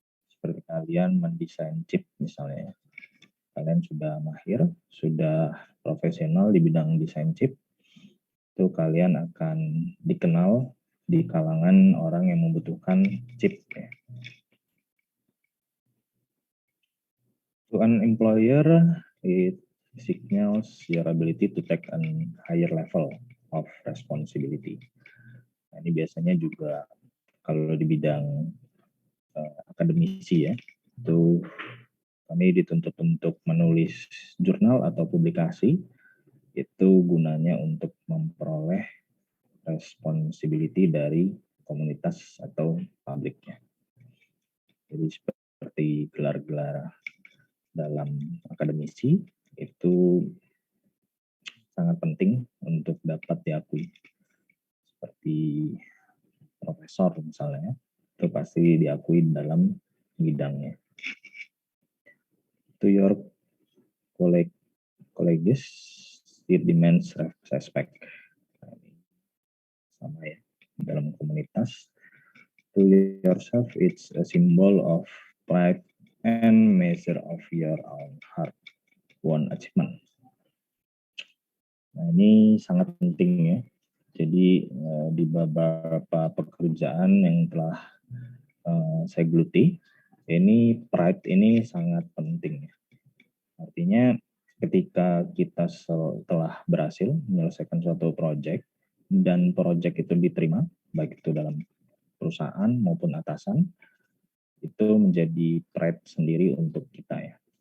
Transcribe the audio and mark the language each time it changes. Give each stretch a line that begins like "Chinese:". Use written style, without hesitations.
Indonesian: Seperti kalian mendesain chip misalnya, kalian sudah mahir, sudah profesional di bidang desain chip, itu kalian akan dikenal di kalangan orang yang membutuhkan chip. Ya.
English: To an employer, it signals your ability to take a higher level of responsibility.
Indonesian: Nah, ini biasanya juga kalau di bidang akademisi ya, itu kami dituntut untuk menulis jurnal atau publikasi, itu gunanya untuk memperoleh responsibility dari komunitas atau publiknya. Jadi seperti gelar-gelar dalam akademisi itu sangat penting untuk dapat diakui. Seperti profesor misalnya, itu pasti diakui dalam bidangnya.
English: To your colleagues, it demands respect.
Indonesian: Sama ya, dalam komunitas.
English: To yourself, it's a symbol of pride and measure of your own hard-won achievement.
Indonesian: Nah, ini sangat penting ya. Jadi di beberapa pekerjaan yang telah saya geluti, ini pride ini sangat penting. Artinya ketika kita telah berhasil menyelesaikan suatu proyek dan proyek itu diterima, baik itu dalam perusahaan maupun atasan, itu menjadi pride sendiri untuk kita ya.